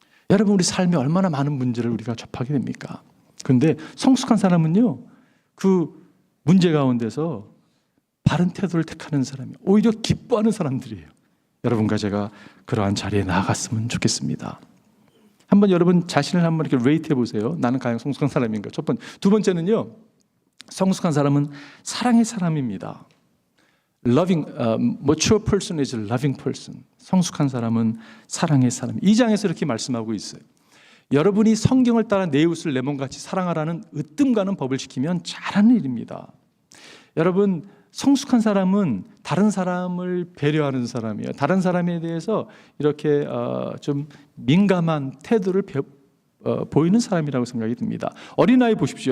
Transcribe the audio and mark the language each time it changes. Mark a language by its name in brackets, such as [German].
[Korean] 여러분, 우리 삶에 얼마나 많은 문제를 우리가 접하게 됩니까? 그런데 성숙한 사람은요 그 문제 가운데서 바른 태도를 택하는 사람이 오히려 기뻐하는 사람들이에요. 여러분과 제가 그러한 자리에 나아갔으면 좋겠습니다. 한번 여러분 자신을 한번 이렇게 레이트 해보세요. 나는 과연 성숙한 사람인가? 첫 번째. 두 번째는요, 성숙한 사람은 사랑의 사람입니다. [English] Mature person is a loving person. [Korean] 성숙한 사람은 사랑의 사람. 2장에서 이렇게 말씀하고 있어요. 여러분이 성경을 따라 내 이웃을 내 몸같이 사랑하라는 으뜸가는 법을 지키면 잘하는 일입니다. 여러분, 성숙한 사람은 다른 사람을 배려하는 사람이에요. 다른 사람에 대해서 이렇게 좀 민감한 태도를 보이는 사람이라고 생각이 듭니다. 어린아이 보십시오.